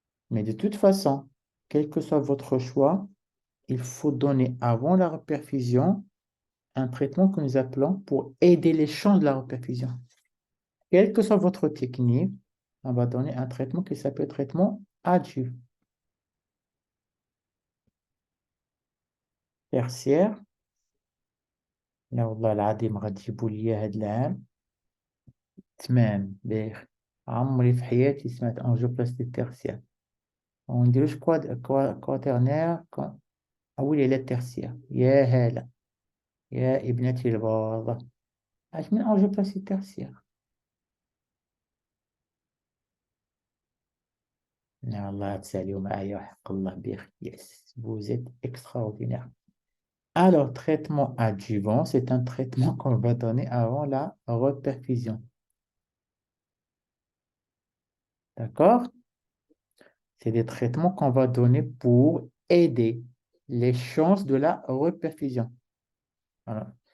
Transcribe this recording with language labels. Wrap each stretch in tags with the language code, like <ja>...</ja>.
<fr>Mais de toute façon, quel que soit votre choix, il faut donner avant la reperfusion un traitement que nous appelons pour aider les champs de la reperfusion. Quelle que soit votre technique, on va donner un traitement qui s'appelle traitement adjuvant. Tertiaire,</fr> <ar>لا والله العظيم غتجيبوا لي هاد العام تمام باهي عمري في حياتي سمعت انجيوبلاستي تيرسيال ونديروش كواترنير أولي لا تيرسيال يا هلا يا ابنتي الباضة اش من انجيوبلاستي تيرسيال يا الله تساليو معايا وحق الله بخير يس</ar> <fr>vous êtes extraordinaire. Alors, traitement adjuvant, c'est un traitement qu'on va donner avant la reperfusion. D'accord? C'est des traitements qu'on va donner pour aider les chances de la reperfusion. Voilà.</fr>